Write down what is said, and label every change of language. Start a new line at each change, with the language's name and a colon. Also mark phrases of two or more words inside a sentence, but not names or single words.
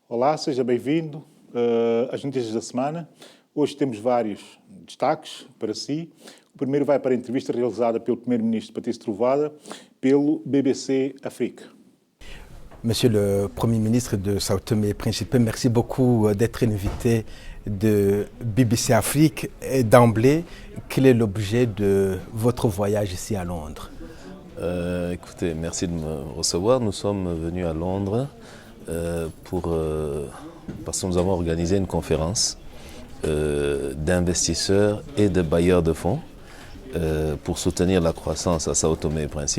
Portuguese: Olá, seja bem-vindo às notícias da semana. Hoje temos vários destaques para si. O primeiro vai para a entrevista realizada pelo Primeiro-Ministro Patrício Trovoada pelo BBC Afrique.
French: Monsieur le Premier ministre de Sao Tomé et Principe, merci beaucoup d'être invité de BBC Afrique. Et d'emblée, quel est l'objet de votre voyage ici à Londres? Écoutez, merci de me recevoir. Nous sommes venus à Londres parce que nous avons organisé une conférence d'investisseurs et de bailleurs de fonds pour soutenir la croissance à Sao Tomé et Principe.